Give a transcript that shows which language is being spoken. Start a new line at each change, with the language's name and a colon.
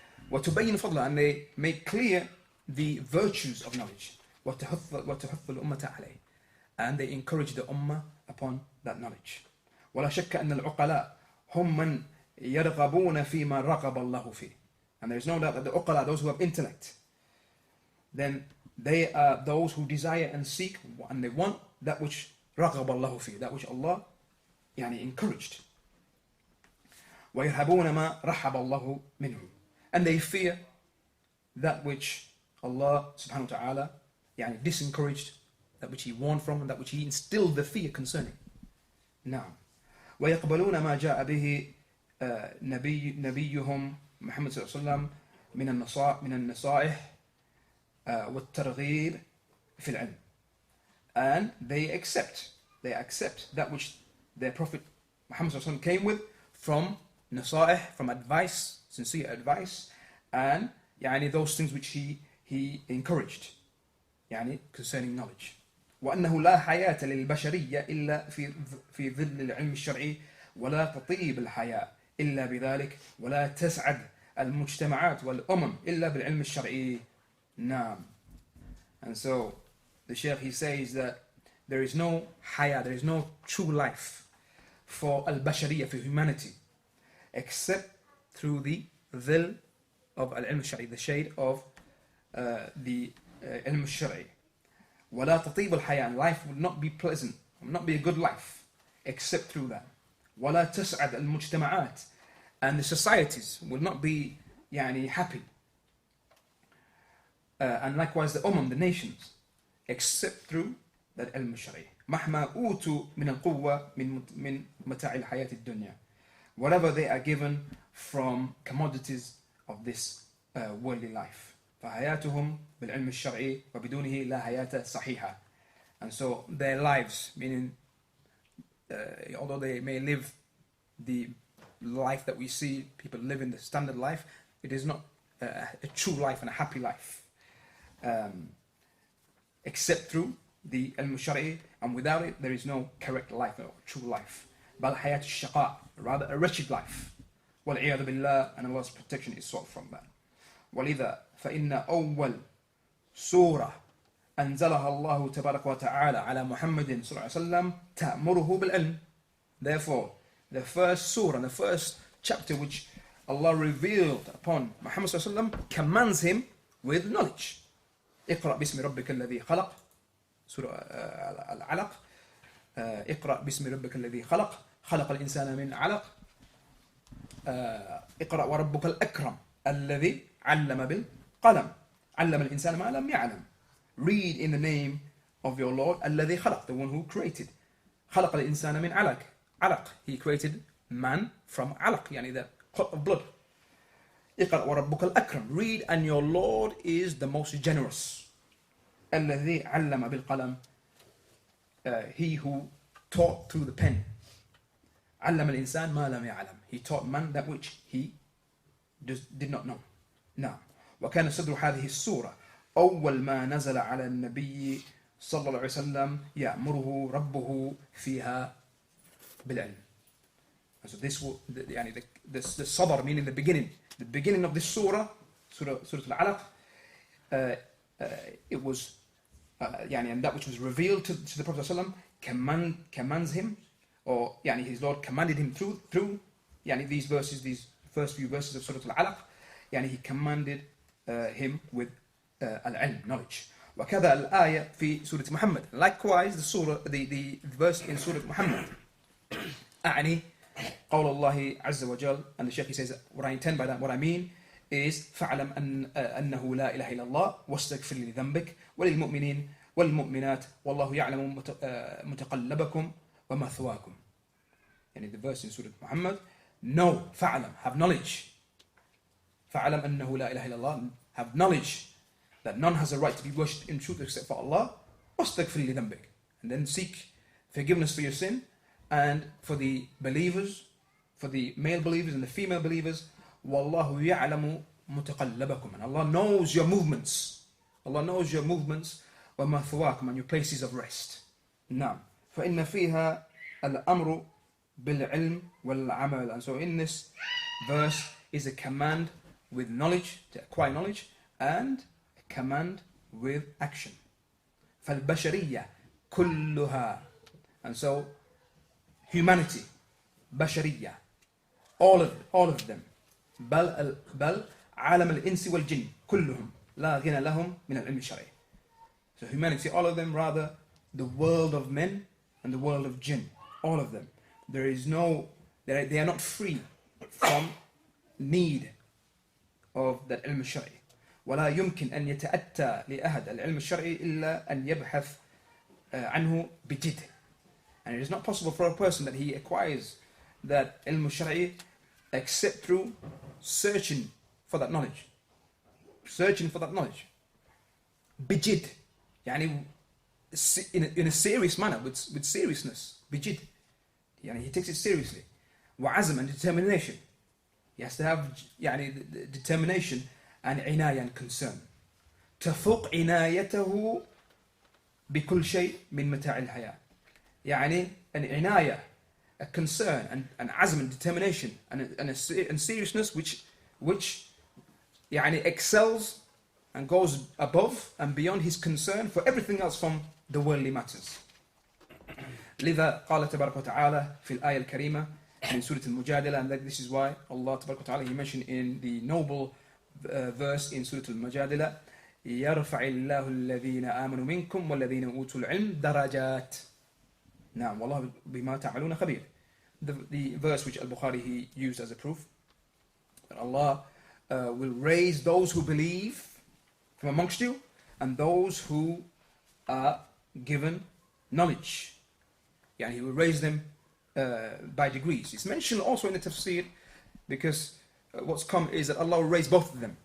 Arabic: وتبين فضله,
English: and they make clear the virtues of knowledge.
Arabic: وتحث الأمة عليه,
English: and they encourage the ummah upon that knowledge.
Arabic: ولا شك أن العقلاء هم من يرغبون فيما رغب الله فيه.
English: And there is no doubt that the uqala, those who have intellect, then they are those who desire and seek and they want that which
Arabic: رغب الله فيه,
English: that which Allah encouraged.
Arabic: ويرهبون ما رحب الله منه,
English: and they fear that which Allah subhanahu wa ta'ala disencouraged, that which He warned from, and that which He instilled the fear concerning. Now,
Arabic: ويقبلون ما جاء به نبيهم محمد صلى الله عليه وسلم من النصائح والترغيب في العلم,
English: and they accept that which their Prophet Muhammad صلى الله عليه وسلم came with from nasaih, from advice, sincere advice, and those things which he encouraged concerning knowledge.
Arabic: وأنه لا حياة للبشرية إلا في ظل العلم الشرعي ولا تطيب الحياة إلا بذلك ولا تسعد المجتمعات والأمم إلا بالعلم الشرعي. نعم.
English: And so the Shaykh, he says that there is no haya, there is no true life for al-bashariyah, for humanity, except through the dhil of al-ilm al-shari, the shade of the ilm al-shari.
Arabic: وَلَا تَطِيبُ الْحَيَاةِ,
English: and life would not be pleasant, would not be a good life, except through that.
Arabic: وَلَا تَسْعَدْ الْمُجْتَمَعَاتِ,
English: and the societies will not be happy. And likewise the the nations, except through that ilm al-shari.
Arabic: مَحْمَا أُوتُوا مِنَ الْقُوَّةِ مِنْ مَتَاعِ الْحَيَاةِ الدُّنْيَا,
English: whatever they are given from commodities of this worldly life.
Arabic: فحياتهم بالعلم الشرعي وبدونه لا حياة صحيحة.
English: And so their lives, meaning although they may live the life that we see people live in, the standard life, it is not a true life and a happy life, except through the ilm al-shari, and without it there is no correct life or true life.
Arabic: بل حياة الشقاء,
English: rather a wretched life.
Arabic: والعياذ بالله,
English: and Allah's protection is sought from that.
Arabic: ولذا فإن أول سورة أنزلها الله تبارك وتعالى على محمد صلى الله عليه وسلم تأمره بالعلم.
English: Therefore, the first surah, the first chapter which Allah revealed upon Muhammad صلى الله عليه وسلم commands him with knowledge.
Arabic: اقرأ باسم ربك الذي خلق, سورة العلق. اقرأ باسم ربك الذي خلق, خلق الإنسان من علق. اقرأ وربك الأكرم الذي علم بالقلم, علم الإنسان ما لم يعلم.
English: Read in the name of your Lord
Arabic: الذي خلق,
English: the one who created.
Arabic: خلق الإنسان من علق, علق,
English: he created man from علق, the clot of blood.
Arabic: اقرأ وربك الأكرم,
English: read, and your Lord is the most generous.
Arabic: الذي علم بالقلم,
English: he who taught through the pen.
Arabic: علم الإنسان ما لم يعلم,
English: he taught man that which he did not know.
Arabic: Now, وكان صدر هذه السورة أول ما نزل على النبي صلى الله عليه وسلم يأمره ربه فيها بالعلم.
English: And so this will, the sadr, meaning the beginning of this surah, Surah Al-Alaq, it was, and that which was revealed to the Prophet ﷺ commands him, or his Lord commanded him through these verses, these first few verses of Surah Al-Alaq. He commanded him with al-ilm, knowledge.
Arabic: وكذا الآية في سورة محمد.
English: Likewise, the verse in Surah Muhammad.
Arabic: أعني قول الله عز وجل,
English: and the Shaykh says, what I intend by that, what I mean is
Arabic: فاعلم أنه لا إله إلا الله واستغفر لذنبك وللمؤمنين والمؤمنات والله يعلم متقلبكم ومثواكم.
English: The verse in Surah Muhammad, know, فاعلم, have knowledge.
Arabic: فاعلم أنه لا إله إلا الله,
English: have knowledge that none has a right to be worshipped in truth except for Allah.
Arabic: واستغفر لذنبك,
English: and then seek forgiveness for your sin. And for the believers, for the male believers and the female believers,
Arabic: وَاللَّهُ يَعْلَمُ مُتَقَلَّبَكُمْ,
English: and Allah knows your movements. Allah knows your movements,
Arabic: وَمَثْوَاكُمْ,
English: and your places of rest.
Arabic: Now, فَإِنَّ فِيهَا الْأَمْرُ بِالْعِلْمِ وَالْعَمَلِ.
English: And so in this verse is a command with knowledge, to acquire knowledge, and a command with action.
Arabic: فَالْبَشَرِيَّةِ كُلُّهَا.
English: And so humanity, بشرية. All of them.
Arabic: بل عالم الإنس والجن كلهم لا غنى لهم من العلم الشرعي.
English: So humanity, all of them, rather the world of men and the world of jinn, all of them. There is no, they are not free from need of that ilm al-shar'i.
Arabic: ولا يمكن أن يتأتى لأحد العلم الشرعي إلا أن يبحث عنه بجد.
English: And it is not possible for a person that he acquires that ilm al-shar'i except through searching for that knowledge. Searching for that knowledge.
Arabic: بجد.
English: يعني in a serious manner, with seriousness.
Arabic: بجد.
English: يعني he takes it seriously. وعزم and determination. He has to have يعني determination and عناية and concern.
Arabic: تفوق عنايته بكل شيء من متاع الحياة.
English: يعني an عناية, a concern and عزم and determination and seriousness which يعني excels and goes above and beyond his concern for everything else from the worldly matters.
Arabic: لذا قال تبارك وتعالى في الآية الكريمة من سورة المجادلة,
English: and this is why Allah تبارك وتعالى, he mentioned in the noble verse in Surah al-Majadila,
Arabic: يرفع الله الذين آمنوا منكم والذين أوتوا العلم درجات. نعم والله بما تعملون خبير.
English: The verse which al-Bukhārī he used as a proof that Allah will raise those who believe from amongst you and those who are given knowledge. Yani he will raise them by degrees. It's mentioned also in the tafsir because what's come is that Allah will raise both of them.